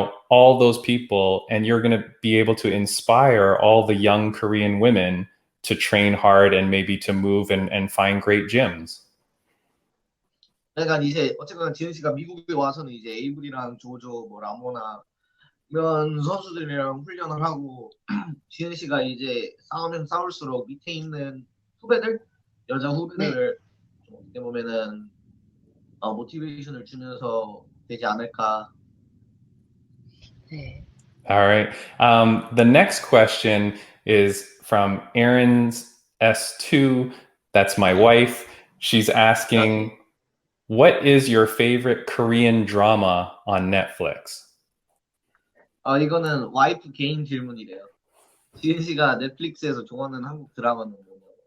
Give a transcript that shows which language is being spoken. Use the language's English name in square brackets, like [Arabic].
[English] all those people, and you're going to be able to inspire all the young Korean women to train hard and maybe to move and find great gyms. [Korean] 그러니까 이제 어쨌거나 지은 씨가 미국에 와서는 이제 에이블이랑 조조, 뭐 라모나 이런 선수들이랑 훈련을 하고 지은 씨가 이제 싸우면 싸울수록 밑에 있는 후배들, 여자 후배들을 좀 어떻게 보면은 모티베이션을 주면서 되지 않을까. 네. [English] All right. The next question is from Aaron's S2. That's my wife. She's asking, what is your favorite Korean drama on Netflix? [Korean] 이거는 와이프 개인 질문이래요. 지은 씨가 넷플릭스에서 좋아하는 한국 드라마는 뭐냐고.